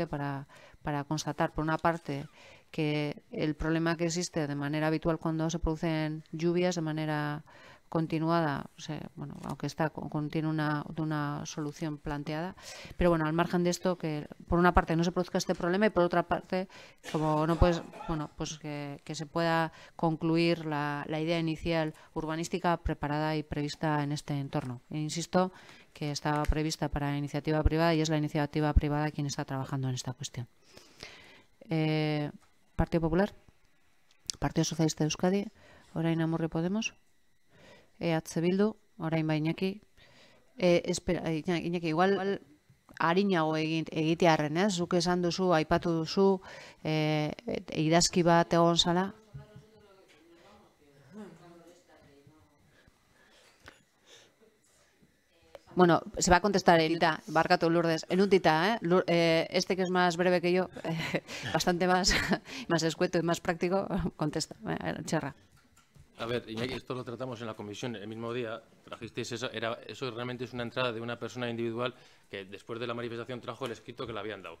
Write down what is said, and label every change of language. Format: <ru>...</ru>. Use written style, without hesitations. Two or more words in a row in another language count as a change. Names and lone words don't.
<es>para constatar, por una parte, que el problema que existe de manera habitual cuando se producen lluvias de manera continuada, o sea, bueno, aunque contiene una solución planteada, pero bueno, al margen de esto, que por una parte no se produzca este problema y por otra parte, como no pues bueno, pues que se pueda concluir la idea inicial urbanística preparada y prevista en este entorno. E insisto que estaba prevista para iniciativa privada y es la iniciativa privada quien está trabajando en esta cuestión.</es> <eu>Partido Popular, Partido Socialista de Euskadi, orain Amurrio Podemos, EH Bildu, orain ba Iñaki. Espera, Iñaki, igual arinago egitearren, ez? Zuk esan duzu, aipatu duzu, idazki bat egon zala.</eu> <es>Bueno, se va a contestar en tita, barkatu Lourdes, en un tita, este que es más breve que yo, bastante más escueto y más práctico, contesta, Cherra. A ver, Iñaki, esto lo tratamos en la comisión el mismo día, trajisteis eso, eso realmente es una entrada de una persona individual que después de la manifestación trajo el escrito que le habían dado.</es>